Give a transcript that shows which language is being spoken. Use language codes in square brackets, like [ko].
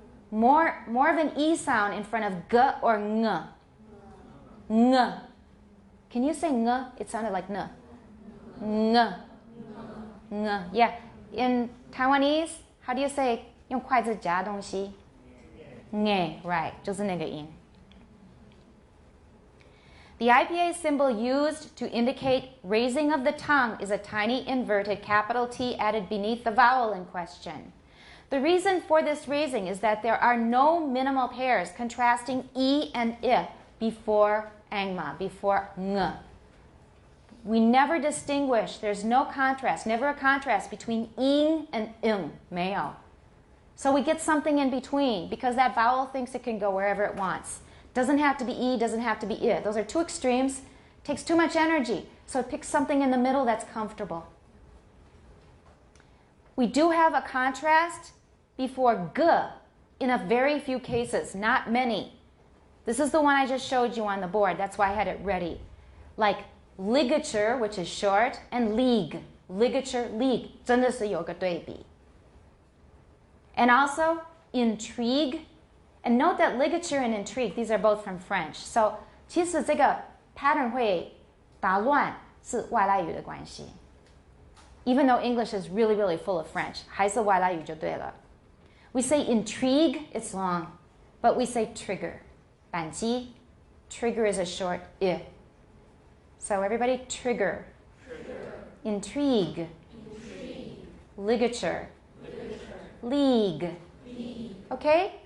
[en] More of an E sound in front of g or ng. Ng. Can you say ng? It sounded like n. Ng. Ng. Yeah. In Taiwanese, how do you say [zh] 用筷子夹东西? [en] Nge, right, [zh] 就是那个音. [en] The IPA symbol used to indicate raising of the tongue is a tiny inverted capital T added beneath the vowel in question. The reason for this raising is that there are no minimal pairs contrasting E and I before angma, before ng. We never distinguish, there's no contrast, never a contrast between ing and ing, [zh] 没有. [en] So we get something in between because that vowel thinks it can go wherever it wants. Doesn't have to be E, doesn't have to be I. Those are two extremes. Takes too much energy. So it picks something in the middle that's comfortable. We do have a contrast before g in a very few cases, not many. This is the one I just showed you on the board. That's why I had it ready. Like ligature, which is short, and league. Ligature, league. [zh] 真的是有个对比. [en] And also intrigue. And note that ligature and intrigue, these are both from French. [zh] So 其实这个 pattern 会打乱是外来语的关系. [en] Even though English is really, really full of French, [zh] 还是外来语就对了. [en] We say intrigue, it's long. But we say trigger. [zh] 扳机, [en] trigger is a short I. So everybody, trigger. Intrigue. Ligature. League. Okay?